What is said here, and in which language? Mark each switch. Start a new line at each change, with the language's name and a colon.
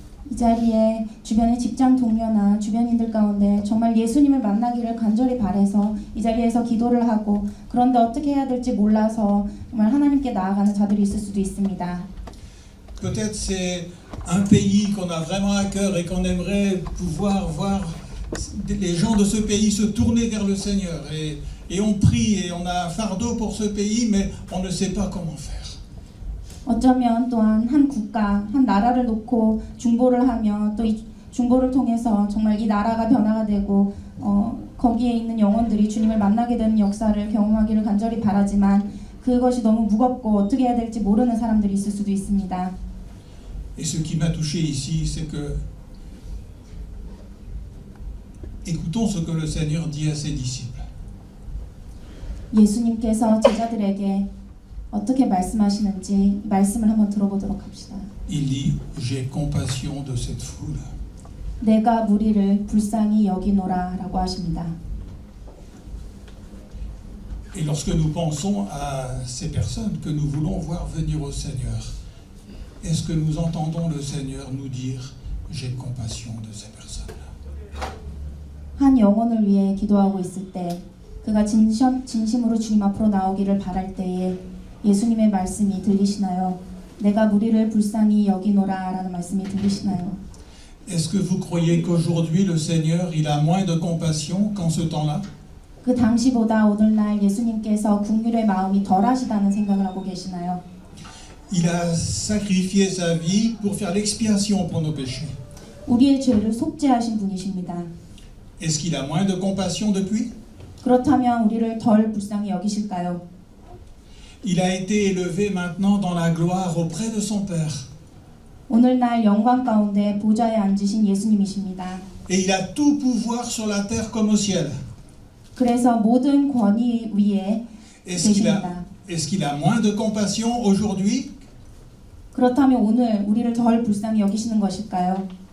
Korean: 이 자리에 주변의 직장 동료나 주변인들 가운데 정말 예수님을 만나기를 간절히 바라서 이 자리에서 기도를 하고 그런데 어떻게 해야 될지 몰라서 정말 하나님께 나아가는 자들이 있을 수도 있습니다.
French: Peut-être c'est un pays qu'on a vraiment à cœur et qu'on aimerait pouvoir voir les gens de ce pays se tourner vers le Seigneur et on prie et on a un fardeau pour ce pays mais on ne sait pas comment faire.
Korean: 어쩌면 또한 한 국가, 한 나라를 놓고 중보를 하며 또 이 중보를 통해서 정말 이 나라가 변화가 되고 거기에 있는 영혼들이 주님을 만나게 되는 역사를 경험하기를 간절히 바라지만 그것이 너무 무겁고 어떻게 해야 될지 모르는 사람들이 있을 수도 있습니다.
French: Et ce qui m'a touché ici, c'est que Écoutons ce que le Seigneur dit à ses disciples.
Korean: 예수님께서 제자들에게 어떻게 말씀하시는지 말씀을 한번 들어보도록 합시다.
French: Il dit, j'ai compassion de cette foule.
Korean: 내가 무리를 불쌍히 여기노라 라고 하십니다.
French: Et lorsque nous pensons à ces personnes que nous voulons voir venir au Seigneur, est-ce que nous entendons le Seigneur nous dire, j'ai compassion de ces personnes-là?
Korean: 한 영혼을 위해 기도하고 있을 때 그가 진심으로 주님 앞으로 나오기를 바랄 때에 예수님의 말씀이 들리시나요? 내가 무리를 불쌍히 여기노라 라는 말씀이 들리시나요?
French: Est-ce que vous croyez qu'aujourd'hui le Seigneur, il a moins de compassion qu'en ce temps-là?
Korean: 그 당시보다 오늘날 예수님께서 긍휼의 마음이 덜하시다는 생각을 하고 계시나요?
French: Il a sacrifié sa vie pour faire l'expiation pour nos péchés.
Korean: 우리의 죄를 속죄하신 분이십니다.
French: Est-ce qu'il a moins de compassion depuis?
Korean: 그렇다면 우리를 덜 불쌍히 여기실까요?
French: Il a été élevé maintenant dans la gloire auprès de son Père.
Korean: 오늘날 영광 가운데 보좌에 앉으신 예수님이십니다.
French: Et il a tout pouvoir sur la terre comme au ciel.
Korean: 그래서 모든 권위 위에 계십니다.
French: Est-ce qu'il a moins de compassion aujourd'hui?
Korean: 그렇다면 오늘 우리를 덜 불쌍히 여기시는 것일까요?